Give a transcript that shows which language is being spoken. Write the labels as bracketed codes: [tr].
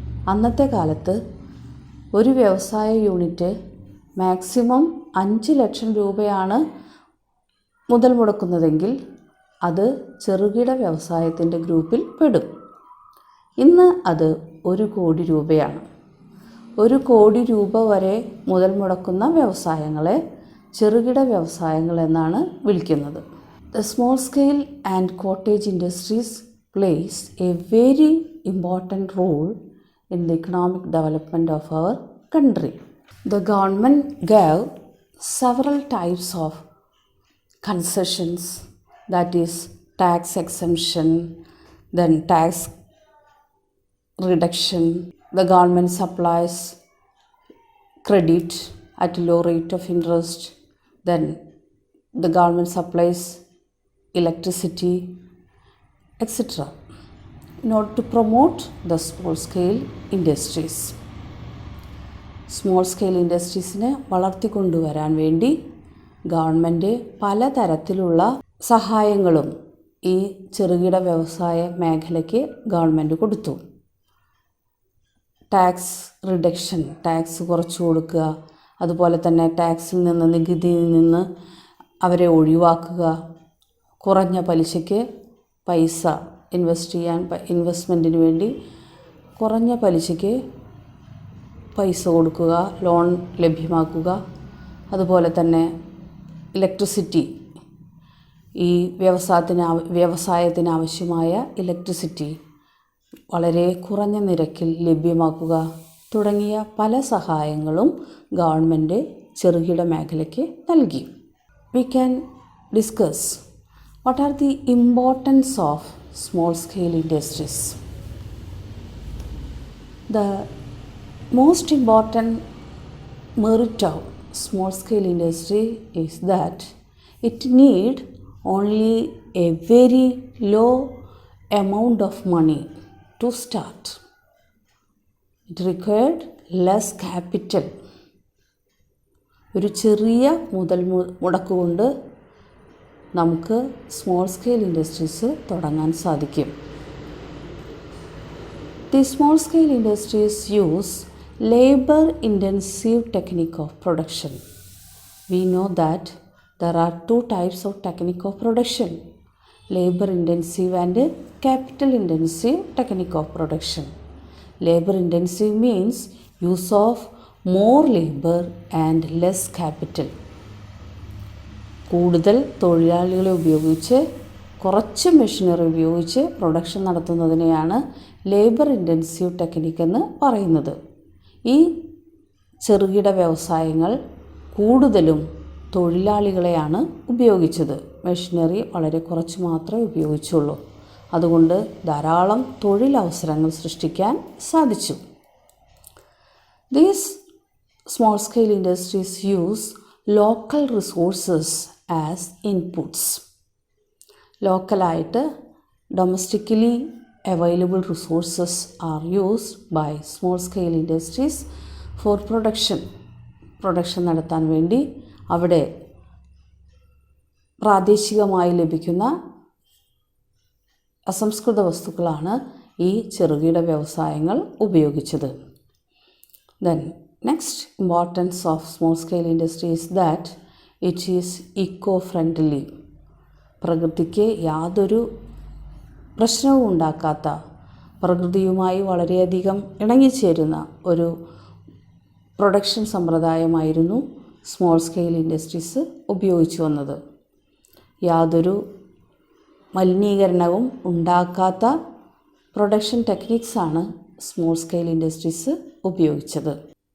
[ml] അന്നത്തെ കാലത്ത് ഒരു വ്യവസായ യൂണിറ്റ് മാക്സിമം 5 ലക്ഷം രൂപയാണ് മുതൽ മുടക്കുന്നതെങ്കിൽ അത് ചെറുകിട വ്യവസായത്തിൻ്റെ ഗ്രൂപ്പിൽ പെടും. ഇന്ന് അത് 1 കോടി രൂപയാണ്. 1 കോടി രൂപ വരെ മുതൽ മുടക്കുന്ന വ്യവസായങ്ങളെ ചെറുകിട വ്യവസായങ്ങൾ എന്നാണ് വിളിക്കുന്നത്. [en] The small scale and cottage industries plays a very important role in the economic development of our country. The government gave several types of concessions, that is tax exemption, then tax reduction. The government supplies credit at a low rate of interest. Then the government supplies electricity, etc. in order to promote the small scale industries. [ml] Small scale ഇൻഡസ്ട്രീസിനെ വളർത്തിക്കൊണ്ടുവരാൻ വേണ്ടി government പലതരത്തിലുള്ള സഹായങ്ങളും ഈ ചെറുകിട വ്യവസായ മേഖലയ്ക്ക് government കൊടുത്തു. Tax reduction, tax കുറച്ചു കൊടുക്കുക, അതുപോലെ തന്നെ ടാക്സിൽ നിന്ന്, നികുതിയിൽ നിന്ന് അവരെ ഒഴിവാക്കുക, കുറഞ്ഞ പലിശയ്ക്ക് പൈസ ഇൻവെസ്റ്റ്മെൻറ്റിന് വേണ്ടി കുറഞ്ഞ പലിശയ്ക്ക് പൈസ കൊടുക്കുക, ലോൺ ലഭ്യമാക്കുക, അതുപോലെ തന്നെ ഇലക്ട്രിസിറ്റി, ഈ വ്യവസായത്തിന് ആവശ്യമായ ഇലക്ട്രിസിറ്റി വളരെ കുറഞ്ഞ നിരക്കിൽ ലഭ്യമാക്കുക തുടങ്ങിയ പല സഹായങ്ങളും ഗവൺമെൻറ് ചെറുകിട മേഖലയ്ക്ക് നൽകി. [en] We can discuss what are the importance of small scale industries. The most important merit of small scale industry is that it need only a very low amount of money to start. It required less capital. [ml] ഒരു ചെറിയ മുതൽ മുടക്ക് കൊണ്ട് നമുക്ക് small scale industries തുടങ്ങാൻ സാധിക്കും. [en] The small scale industries use labor intensive technique of production. We know that there are two types of technique of production: labor intensive and capital intensive technique of production. Labor intensive means use of more labor and less capital. [ml] കൂടുതൽ തൊഴിലാളികളെ ഉപയോഗിച്ച് കുറച്ച് machinery ഉപയോഗിച്ച് production നടത്തുന്നതിനെയാണ് labour intensive technique എന്ന് പറയുന്നത്. ഈ ചെറുകിട വ്യവസായങ്ങൾ കൂടുതലും തൊഴിലാളികളെയാണ് ഉപയോഗിച്ചത്. മെഷീനറി വളരെ കുറച്ച് മാത്രമേ ഉപയോഗിച്ചുള്ളൂ. അതുകൊണ്ട് ധാരാളം തൊഴിലവസരങ്ങൾ സൃഷ്ടിക്കാൻ സാധിച്ചു. [en] These small scale industries use local resources as inputs. [ml] ലോക്കലായിട്ട് [en] domestically available resources are used by small scale industries for [ml] production നടത്താൻ വേണ്ടി അവിടെ പ്രാദേശികമായി ലഭിക്കുന്ന അസംസ്കൃത വസ്തുക്കളാണ് ഈ ചെറുകിട വ്യവസായങ്ങൾ ഉപയോഗിച്ചത്. [en] Then next importance of small scale industry is that it is eco-friendly. [ml] പ്രകൃതിക്ക് യാതൊരു പ്രശ്നവും ഉണ്ടാക്കാത്ത, പ്രകൃതിയുമായി വളരെയധികം ഇണങ്ങിച്ചേരുന്ന ഒരു പ്രൊഡക്ഷൻ സമ്പ്രദായമായിരുന്നു സ്മോൾ സ്കെയിൽ ഇൻഡസ്ട്രീസ് ഉപയോഗിച്ചു വന്നത്. യാതൊരു മലിനീകരണവും ഉണ്ടാക്കാത്ത പ്രൊഡക്ഷൻ ടെക്നിക്സാണ് സ്മോൾ സ്കെയിൽ ഇൻഡസ്ട്രീസ് ഉപയോഗിച്ചത്.